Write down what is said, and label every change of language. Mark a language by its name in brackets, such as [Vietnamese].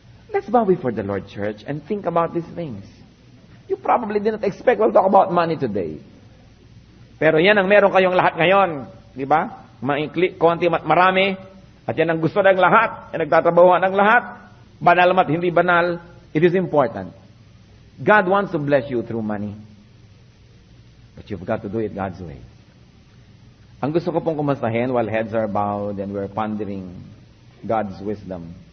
[English] Let's bow before the Lord, church, and think about these things. You probably didn't expect we'll talk about money today. [Filipino] Pero yan ang meron kayong lahat ngayon. Di ba? Maikli, konti, marami. At yan ang gusto ng lahat. Yan nagtatrabahuan ng lahat. Banal mat hindi banal, [English] it is important. God wants to bless you through money. But you've got to do it God's way. [Filipino] Ang gusto ko pong kumustahin [English] while heads are bowed and we're pondering God's wisdom.